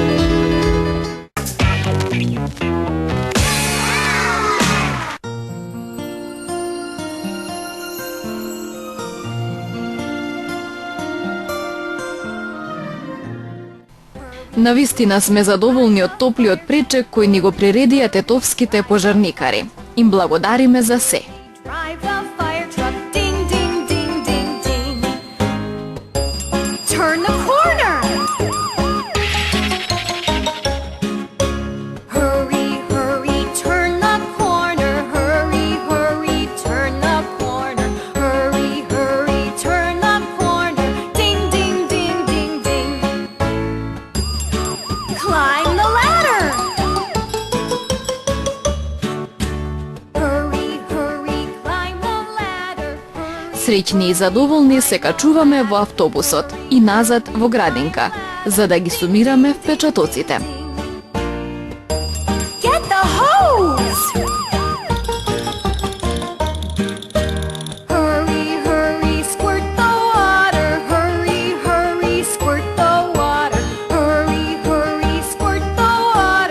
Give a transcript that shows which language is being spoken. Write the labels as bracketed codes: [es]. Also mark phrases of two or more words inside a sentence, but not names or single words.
[mk] Навистина сме задоволни од топлиот пречек кој ни го приредија тетовските пожарникари. Им благодариме за се. [en] Drive the fire truck, ding, ding, ding, ding, ding. Turn the corner. Hurry, hurry, turn the corner. Hurry, hurry, turn the corner. Hurry, hurry, turn the corner. Ding, ding, ding, ding, ding. Climb the ladder. Hurry, hurry, climb the ladder. [mk] Среќни и задоволни се качуваме во автобусот и назад во градинка, за да ги сумираме впечатоците. [en] Get the hose! Hurry, hurry, squirt the water. Hurry, hurry, squirt the water. Hurry, hurry, squirt the water.